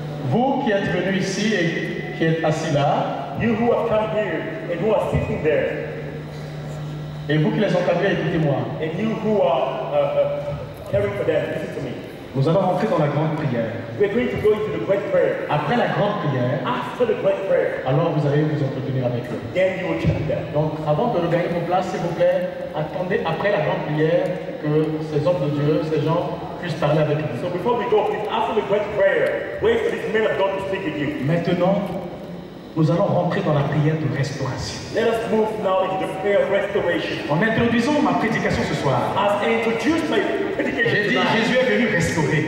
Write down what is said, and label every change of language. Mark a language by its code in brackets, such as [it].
[fr] Vous qui êtes venus ici et qui êtes assis là, [en] You who have come here and who are sitting there, [fr] et vous qui les entendez, écoutez-moi. [en] and you who are caring for them, listen to me. [fr] Nous allons rentrer dans la grande prière. [en] We're going to go into the great prayer. [fr] Après la grande prière, [en] After the great prayer, [fr] alors vous allez vous entretenir avec eux. [en] then you will chat with them. [fr] Donc, avant de regagner vos places, s'il vous plaît, attendez après la grande prière que ces hommes de Dieu, ces gens, puissent parler avec vous. [en] So before we go, please, after the great prayer, wait for these men of God to speak with you. [fr] Maintenant, nous allons rentrer dans la prière de restauration. [en] Let us move now into the prayer of restoration. [fr] En introduisant ma prédication ce soir, [en] As I introduce my [fr] j'ai [en] predication [fr] dit [en] tonight, [fr] Jésus est venu restaurer.